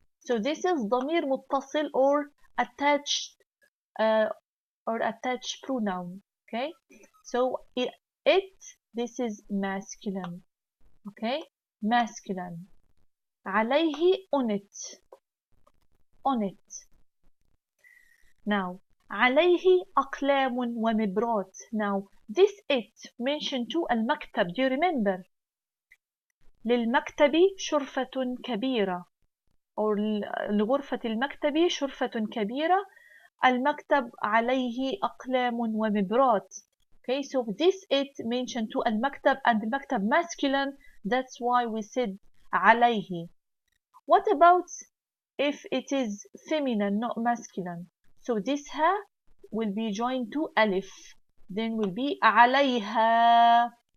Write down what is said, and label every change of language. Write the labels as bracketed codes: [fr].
[en] So this is [ar] ضمير متصل [en] or attached pronoun, okay? So it, this is masculine, okay? Masculine. عليه on it, on it. Now [ar] عليه أقلام ومبرات. [en] Now this it mentioned to المكتب. Do you remember? [ar] للمكتب شرفة كبيرة or لغرفة المكتب شرفة كبيرة. المكتب عليه أقلام ومبرات. [en] Okay, so this it mentioned to المكتب and المكتب masculine. That's why we said عليه. What about if it is feminine, not masculine? So this ha will be joined to alif. Then will be عليها.